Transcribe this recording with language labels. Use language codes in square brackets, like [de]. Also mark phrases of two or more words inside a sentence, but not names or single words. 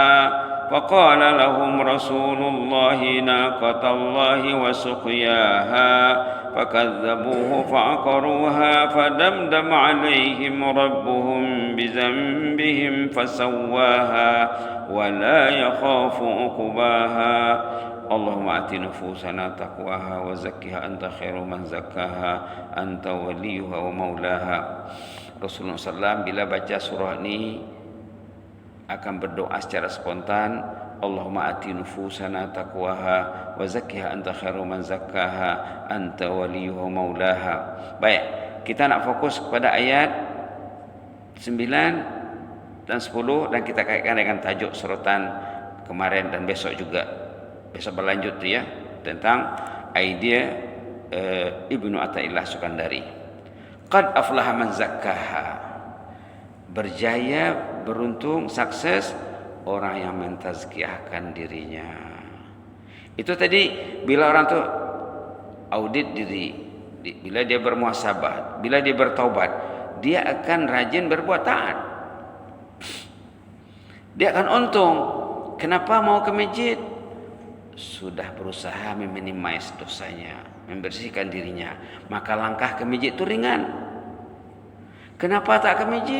[ar] فقال لهم رسول الله ناقة الله وسقياها فكذبوه فعقروها فدمدم عليهم ربهم بذنبهم فسواها ولا يخاف عقباها اللهم آت نفوسنا تقواها وزكها أنت خير من زكاها أنت وليها ومولاها. [ms] Rasulullah SAW bila baca surah ini akan berdoa secara spontan, [ar] اللهم آت نفوسنا تقواها وزكها أنت خير من زكاها أنت وليها ومولاها. [ms] Baik, kita nak fokus kepada ayat 9 dan 10 dan kita kaitkan dengan tajuk surutan kemarin dan besok juga. Besok berlanjut tu ya, tentang idea Ibnu Athaillah Sukandari. [ar] قد أفلح من زكاها. [ms] Berjaya, beruntung, sukses orang yang mentazkiyahkan dirinya. Itu tadi bila orang tu audit diri, bila dia bermuhasabah, bila dia bertaubat, dia akan rajin berbuat taat. Dia akan untung. Kenapa mau ke masjid? Sudah berusaha meminimais dosanya, membersihkan dirinya, maka langkah ke masjid itu ringan. Kenapa tak ke masjid?